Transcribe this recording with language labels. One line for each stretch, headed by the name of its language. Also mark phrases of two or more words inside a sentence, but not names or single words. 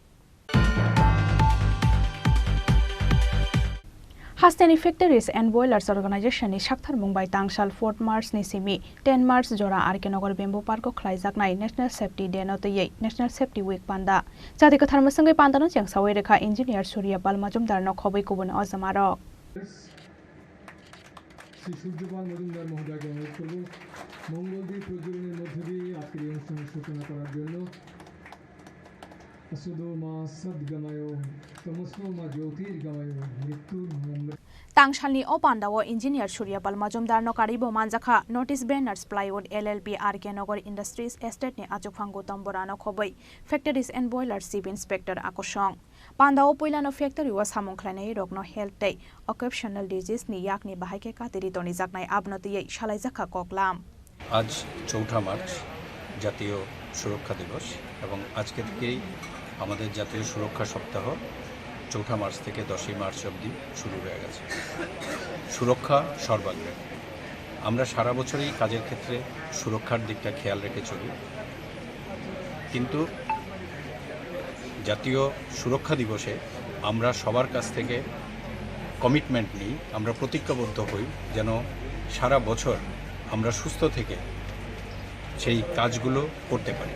Kok Borok: Hasteni Factories and Boilers Organization ni Shakhtar Mumbai Tangshal 4 March ni simi 10 March jora RK Nagar Bamboo Park ko khlaijaknai National Safety Day no tei National Safety Week panda jati ka tharma sangai pandano changsawai rekha engineer Surya Pal Majumdar no khobai kubun azamarok
Bangla: শ্রী সূর্যপাল মজুমদার মহোদয়কে অনুরোধ করব মঙ্গলদ্বীপ প্রজ্বলনের মধ্য দিয়ে আজকের এই অনুষ্ঠানের সূচনা করার জন্য।
Kok Borok: Tangshal ni o pandao engineer Surya Pal Majumdar no karibo manjakha
English: notice banners
Kok Borok: plywood LLP RK Nagar Industries Estate ni achukphango tamborano khobai Factories and Boilers Chief Inspector Akoshong pandao poilano factory wa samongkhlainai rokno
English: health day occupational disease
Kok Borok: ni yakni bahaike katiri toni jaknai abnotiyei shalaijakha koklam।
Bangla: আজ 4 মার্চ জাতীয় সুরক্ষা দিবস এবং আজকে থেকেই আমাদের জাতীয় সুরক্ষা সপ্তাহ 4 মার্চ থেকে 10 মার্চ অবধি শুরু হয়ে গেছে। সুরক্ষা সর্বাগ্রে। আমরা সারা বছরই কাজের ক্ষেত্রে সুরক্ষার দিকটা খেয়াল রেখে চলি, কিন্তু জাতীয় সুরক্ষা দিবসে আমরা সবার কাছ থেকে কমিটমেন্ট নিই, আমরা প্রতিজ্ঞাবদ্ধ হই যেন সারা বছর আমরা সুস্থ থেকে সেই কাজগুলো করতে পারি।